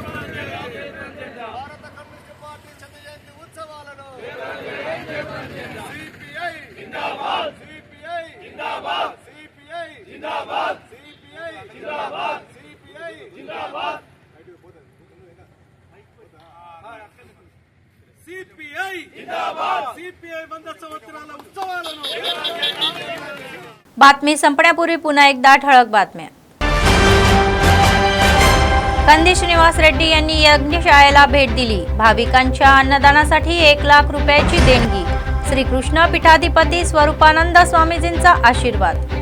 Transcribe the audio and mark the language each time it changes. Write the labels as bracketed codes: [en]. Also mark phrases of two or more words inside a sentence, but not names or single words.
[te] భారత కమ్యూనిస్ట్ పార్టీ శత జయంతి ఉత్సవాలను సిపిఐ జిందాబాద్ సిపిఐ జిందాబాద్ సిపిఐ జిందాబాద్ సిపిఐ జిందాబాద్ సిపిఐ జిందాబాద్ సిపిఐ జిందాబాద్ సిపిఐ 100 సంవత్సరాల ఉత్సవాలను। [mr] बातमी संपण्यापूर्वी पुन्हा एकदा ठळक बातम्या। कंदी श्रीनिवास रेड्डी यांनी यज्ञशाळेला भेट दिली। भाविकांच्या अन्नदानासाठी 1 लाख रुपयाची देणगी। श्री कृष्ण पीठाधिपती स्वरूपानंद स्वामीजींचा आशीर्वाद।